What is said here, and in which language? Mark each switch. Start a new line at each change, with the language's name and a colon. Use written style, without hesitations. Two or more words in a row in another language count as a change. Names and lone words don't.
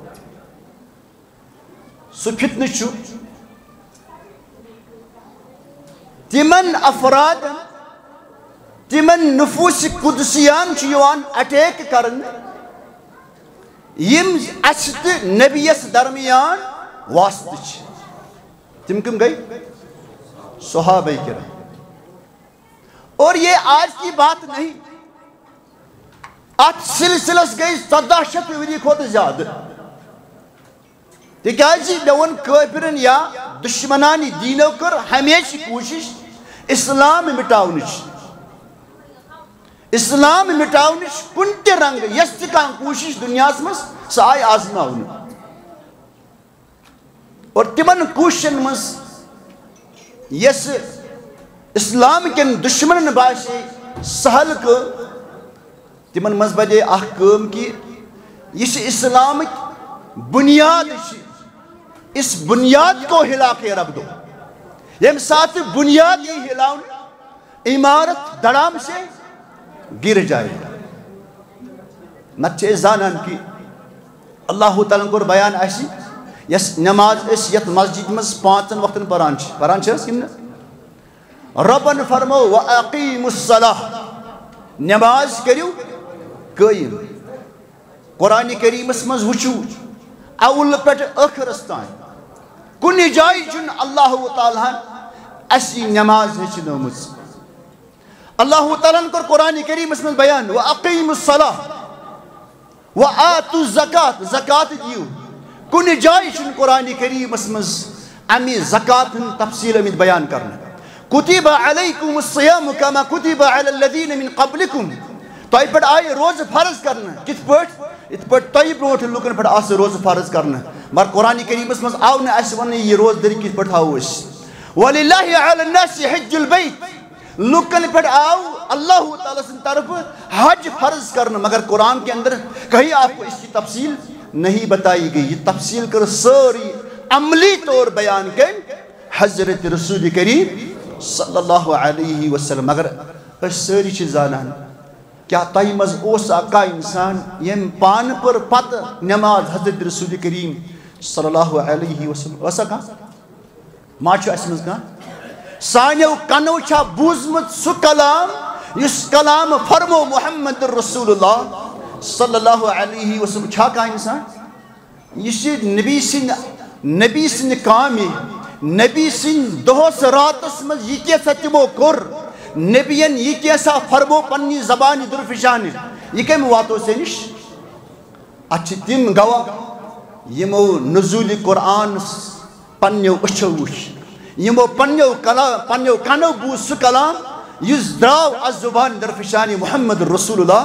Kashmiri: سُہ فتنہٕ چھُ تِمن افرادن تمن نفوس قدسیان چھُ یِوان اٹیک کرن یم اسہِ تہٕ نبیس درمیان واسطہ چھِ. تم کم گئی؟ صحابہ کرام.
Urdu: اور یہ آج کی بات نہیں،
Kashmiri: ات سلسلس گئی 1400 ؤری کھۄتہٕ زیادٕ. تِکیٛازِ مےٚ ووٚن کٲفرن یا دشمنان دیٖنو کٔر ہمیشہ کوٗشش اسلام مٹاونٕچ. اسلام مٹاونٕچ کُنہِ تہِ رنگہٕ یۄس تہِ کانٛہہ کوٗشش دُنیاہس منٛز سۄ آیہِ آزماونہٕ. اور تمن کوٗششن منٛز یۄس اسلام کٮ۪ن دشمنن باسے سہل کٲم تمن منٛز بنے اکھ کٲم کہ یہ چھِ اسلامٕکۍ بنیاد چھِ.
Urdu: اس بنیاد کو ہلا کے رکھ دو.
Kashmiri: ییٚمہِ ساتہٕ بنیاد یی ہلاونہٕ
Urdu: عمارت دڑام سے گر جائے گا.
Kashmiri: نتہٕ چھِ أسۍ زانان کہ اللہ تعالیٰ کوٚر بیان اَسہِ یۄس نٮ۪ماز أسۍ یتھ مسجد منٛز 5 وقتن پران چھِ حظ کِنہٕ نہٕ؟ رۄبن فرمو
Arabic: وَأَقیٖمُوا الصَّلَاةَ
Kashmiri: نٮ۪ماز کٔرِو قٲیِم. قرآنِ کریٖمس منٛز وٕچھِو اول پٮ۪ٹھ ٲخرس تام کُنہِ جایہِ چھُنہٕ اللہ تعالیٰ ہن اَسہِ یہِ نٮ۪ماز ہیٚچھنٲومٕژ. اللہ تعالیٰ ہن کوٚر قرآنِ کریٖمس منٛز بیان
Arabic: وَأَقیٖمُوا الصَّلَاةَ وَآتُوا الزَّکَاةَ
Kashmiri: زکات دِیِو. کُنہِ جایہِ چھُنہٕ قرآنِ کریٖمس منٛز امہِ زکات ہُنٛد تفصیٖل آمٕتۍ بیان کرنہٕ.
Arabic: کُتِبَ علیکُم الصِّیامُ کما کُتِبَ علی الذیٖنَ مِن قبلکُم.
Kashmiri: تۄہہِ پٮ۪ٹھ آیہِ روزٕ فرض کرنہٕ. کِتھ پٲٹھۍ؟ یِتھ پٲٹھۍ تۄہہِ برونٛٹھ لُکن پٮ۪ٹھ آسہٕ روزٕ فرض کرنہٕ. مگر قرآنِ کریٖمس منٛز آو نہٕ اَسہِ وننہٕ یہِ روزٕ دٔری کِتھ پٲٹھۍ تھاوو أسۍ.
Arabic: وَلِلَّهِ عَلَى النَّاسِ حِجُّ الْبَیْتِ
Kashmiri: لُکن پٮ۪ٹھ آو اللہ تعالیٰ سٕنٛدِ طرفہٕ حج فرض کرنہٕ.
Urdu: مگر قرآن کے اندر کہیں آپ کو اس کی تفصیل نہیں بتائی گئی.
Kashmiri: یہ تفصیل کر ساری عملی طور بیان کر حضرت رسول کریم
Arabic: صلی اللہ علیہ وسلم.
Kashmiri: مگر اس ساری چھ زانان کیا تائی مز اوس اکا انسان یم پان پر پت نماز حضرت رسول کریم
Arabic: صلی اللہ علیہ وسلم
Kashmiri: وسا کان ما چھُ اَسہِ منٛز کانٛہہ سانیو کنو چھا بوٗزمُت سُہ کلام یُس کلام فرمو محمد رسول اللہ
Arabic: صلی اللہ علیہ وسلم.
Kashmiri: چھا کانٛہہ انسان یہ چھِ نبی سٕنٛدِ کامہِ نبی سٕنٛدِ دۄہس راتس منٛز یہِ کیٛاہ تِمو کوٚر نبیَن یہِ کیٛاہ فرمو پننہِ زبانہِ دُرفشانہِ یہِ کٔمۍ واتو ژےٚ نِش. اتھ چھِ تِم گواہ یِمو نزوٗلِ قرآن پننیو أچھو وٕچھ یِمو پننیو کنو بوٗز سُہ کلام یُس درٛاو اتھ زُبانہِ درفشانہِ محمد رسول اللہ.